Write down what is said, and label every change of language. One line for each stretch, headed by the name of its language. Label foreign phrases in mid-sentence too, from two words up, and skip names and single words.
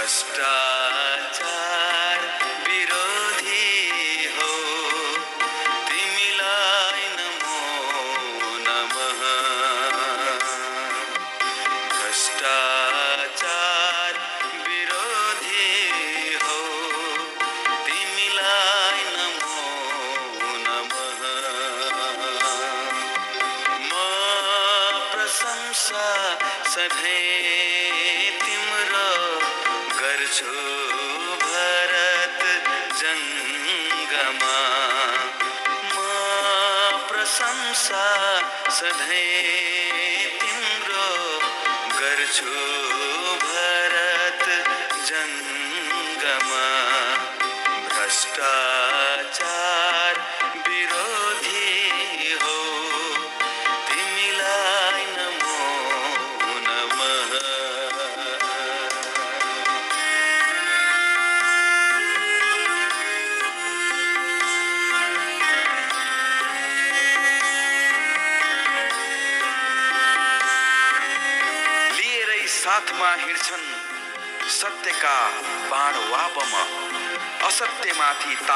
Nepali: भ्रष्टाचार विरोधी हो तिमीलाई
Sanskrit: नमो नमः
Nepali: भ्रष्टाचार विरोधी हो तिमीलाई
Sanskrit: नमो नमः
Nepali: म प्रशंसा सधैँ तिम्रो गर्छु भरत जङ्गमा म प्रशंसा सधैँ तिम्रो गर्छु भरत जङ्गमा भ्रष्टाचार विरोधी हो तिमीलाई
Sanskrit: नमो नमः
Nepali: लिएरै साथमा हिँड्छन् सत्यका बाण वापम असत्यमाथि